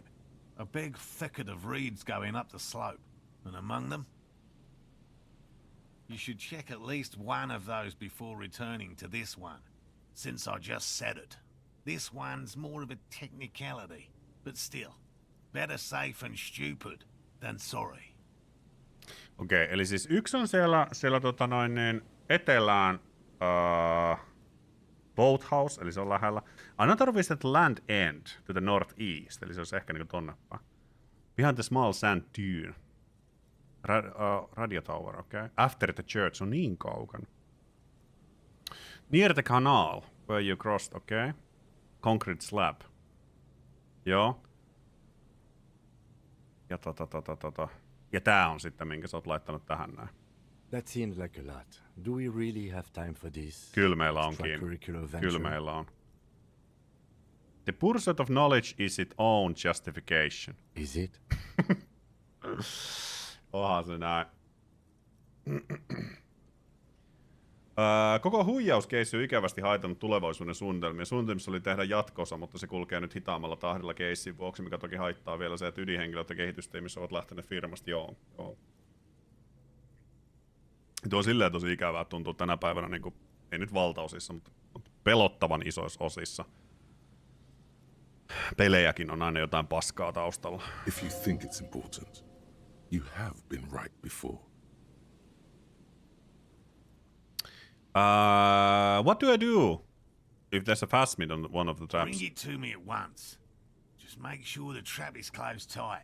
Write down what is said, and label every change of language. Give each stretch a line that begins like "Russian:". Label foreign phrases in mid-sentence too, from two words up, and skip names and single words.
English: A big thicket of reeds going up the slope, and among them... You should check at least one of those before returning to this one, since I just said it. This one's more of a technicality, but still, better safe and stupid than sorry.
Finnish: Okei, eli siis yksi on siellä etelään Boathouse, eli se on lähellä.
English: Another visit Land End to the northeast,
Finnish: eli se olisi ehkä niinku tonne päin.
English: Behind the small sand dune. Radio Tower, okei. Okay. After the church
Finnish: on niin kaukana.
English: Near the canal, where you crossed,
Finnish: okei.
English: Okay. Concrete slab. Joo.
Finnish: Ja Ja tää on sitten, minkä sä oot laittanut tähän näin.
English: That seems like a lot. Do we really have time for this?
Finnish: Kyllä meillä onkin.
English: Extracurricular venture?
Finnish: Kyllä meillä on.
English: The pursuit of knowledge is its own justification. Is it?
Finnish: Onhan se näin. Koko huijauskeissi on ikävästi haitannut tulevaisuuden suunnitelmia. Suunnitelmissa oli tehdä jatko-osa, mutta se kulkee nyt hitaammalla tahdilla keissin vuoksi, mikä toki haittaa vielä se, että ydinhenkilöt ja kehitystiimissä ovat lähteneet firmasta. Joo. Tuo on silleen tosi ikävää, että tuntuu tänä päivänä, niin kuin, ei nyt valtaosissa, mutta pelottavan isoissa osissa. Pelejäkin on aina jotain paskaa taustalla.
English: If you think it's important, you have been right before. What do I do if there's a phasmid on one of the traps? Bring it to me at once. Just make sure the trap is closed tight.